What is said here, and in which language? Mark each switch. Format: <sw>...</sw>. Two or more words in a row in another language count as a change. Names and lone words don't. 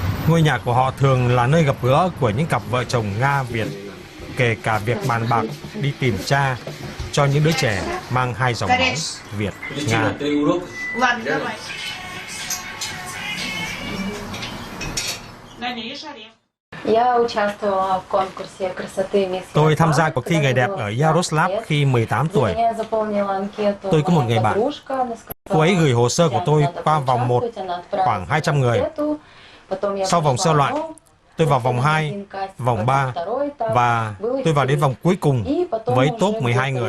<vi>Ngôi nhà của họ thường là nơi gặp gỡ của những cặp vợ chồng Nga-Việt, kể cả việc bàn bạc đi tìm cha cho những đứa trẻ mang hai dòng máu Việt-Nga.</vi> <ru>Ладно, давай. На ней шаре.</ru> <vi>Tôi tham gia cuộc thi người đẹp ở Yaroslav khi 18 tuổi. Tôi có một người bạn. Cô ấy gửi hồ sơ của tôi qua vòng 1, khoảng 200 người. Sau vòng sơ loại, tôi vào vòng 2, vòng 3 và tôi vào đến vòng cuối cùng với top 12 người.</vi>